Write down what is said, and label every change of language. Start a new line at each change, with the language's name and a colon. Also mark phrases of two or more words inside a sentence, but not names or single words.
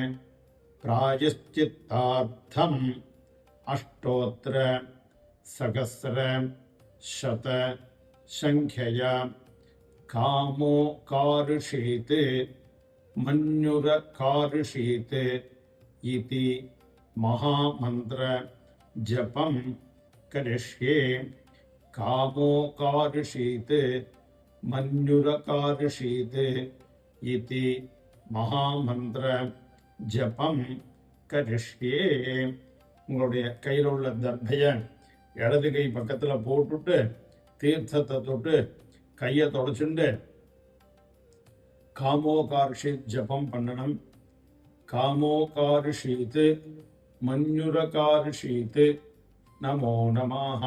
Sanskrit: प्रायश्चित्तार्थम् अष्टोत्तर सहस्र शत संख्यया कामो कारुषीत् मन्युरकारुषीत् इति महामंत्र जपं करिष्ये। कामो कारुषीत् मन्युरकारुषीत् इति महामंत्र जपं करिष्ये.
Tamil: உங்களுடைய கையில் உள்ள தர்பையை இடது கை பக்கத்தில் போட்டுட்டு தீர்த்தத்தை தொட்டு கையை தொடச்சுண்டு காமோகார்ஷித் ஜபம் பண்ணணும்.
Sanskrit: कामोकार्षीत् मन्युरकार्षीत् नमो नमः.